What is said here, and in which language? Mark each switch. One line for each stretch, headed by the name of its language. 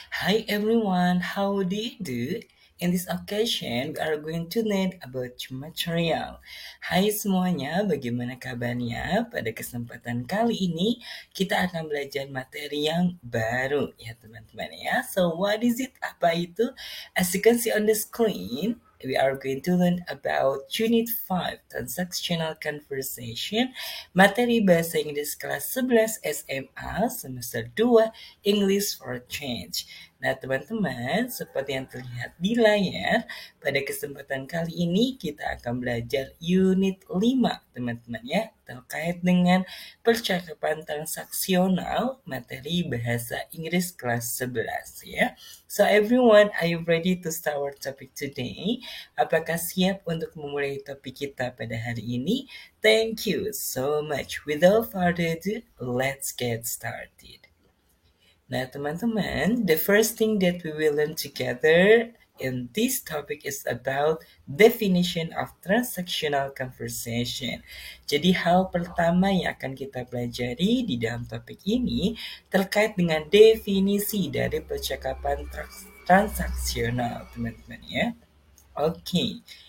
English: Hi everyone, how do you do? In this occasion, we are going to learn about material.
Indonesian: Hai semuanya, bagaimana kabarnya? Pada kesempatan kali ini, kita akan belajar materi yang baru ya teman-teman ya.
English: So, what is it?
Indonesian: Apa itu?
English: As you can see on the screen, we are going to learn about Unit 5, Transactional Conversation,
Indonesian: materi Bahasa Inggris kelas 11 SMA semester 2,
English: English for Change.
Indonesian: Nah, teman-teman, seperti yang terlihat di layar, pada kesempatan kali ini kita akan belajar unit 5, teman-teman ya, terkait dengan percakapan transaksional materi Bahasa Inggris kelas 11 ya.
English: So everyone, are you ready to start our topic today?
Indonesian: Apakah siap untuk memulai topik kita pada hari ini?
English: Thank you so much. Without further ado, let's get started.
Indonesian: Nah, teman-teman,
English: the first thing that we will learn together in this topic is about definition of transactional conversation.
Indonesian: Jadi hal pertama yang akan kita pelajari di dalam topik ini terkait dengan definisi dari percakapan transaksional, teman-teman ya. Okay.